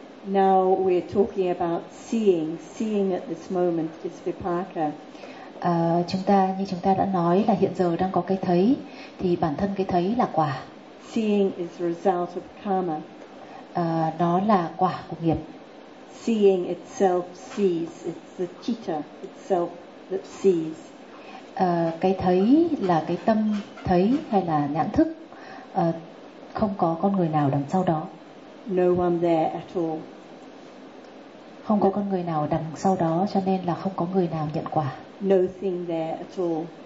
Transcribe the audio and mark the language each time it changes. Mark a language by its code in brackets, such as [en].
[en] Now we're talking about seeing. Seeing at this moment is vipaka. [vi] Chúng ta đã nói là hiện giờ đang có cái thấy, thì bản thân cái thấy là quả. [en] Seeing is result of karma. [vi] Nó là quả của nghiệp. [en] Seeing itself sees. It's the citta itself that sees. [vi] Cái thấy là cái tâm thấy hay là nhãn thức. Không có con người nào đằng sau đó. [en] No one there at all. [vi] Không có con người nào đằng sau đó, cho nên là không có người nào nhận quả. [en] No thing there at all.